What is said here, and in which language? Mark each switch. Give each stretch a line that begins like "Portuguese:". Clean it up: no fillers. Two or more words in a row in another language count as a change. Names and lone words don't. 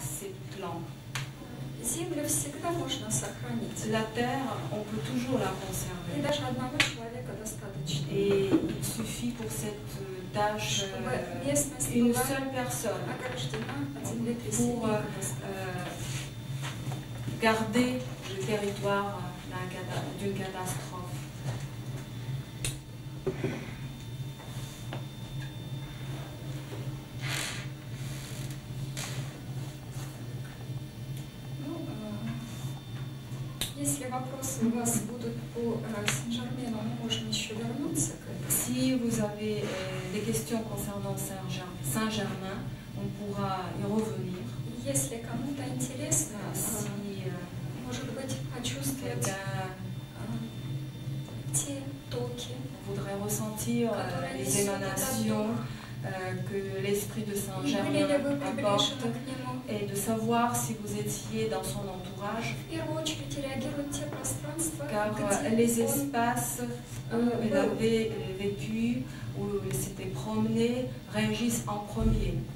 French: ces plantes.
Russian: Землю всегда можно сохранить.
French: La terre, on peut toujours la conserver.
Russian: И даже одного человека достаточно.
French: Et il suffit pour cette tâche une seule personne pour garder le territoire d'une catastrophe.
Russian: Если вопросы у вас будут по Сен-Жермену, мы можем еще вернуться к этому.
French: Si vous avez des questions concernant Saint-Germain, on pourra y revenir.
Russian: Если кому-то интересно, может быть, почувствовать те токи,
French: on voudrait ressentir les émanations que l'esprit de Saint-Germain apporte et de savoir si vous étiez dans son entourage, car les espaces où il avait vécu, où il s'était promené, réagissent en premier.